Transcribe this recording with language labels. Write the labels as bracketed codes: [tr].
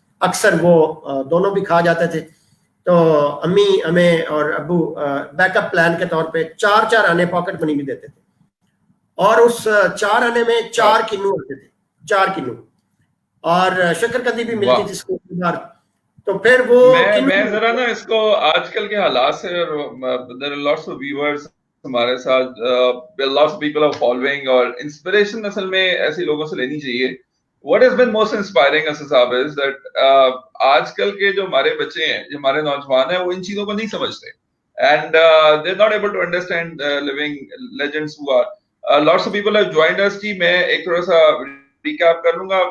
[ur] اکثر وہ دونوں بھی کھا جاتے تھے. تو امی ہمیں اور ابو بیک اپ پلان کے طور پہ 4 آنے پاکٹ منی بھی دیتے تھے, اور اس 4 آنے میں 4 کنو ہوتے تھے, 4 کنو, اور شکر کندی بھی ملتی تھی اسکول کے باہر. تو پھر وہ میں ذرا نا اس کو آج کل کے حالات سے, [en] there are lots of viewers [ur] ہمارے ساتھ, [en] lots of people are following, [ur] اور انسپریشن اصل میں ایسے لوگوں سے لینی چاہیے. [en] What has been most inspiring as صاحب is that [ur] آج کل کے جو ہمارے بچے ہیں, جو ہمارے نوجوان ہیں, وہ ان چیزوں کو نہیں سمجھتے, [en] and they're not able to understand living legends who are lots of people have joined us. [ur] جی میں ایک تھوڑا سا ریکیپ کر لوں گا.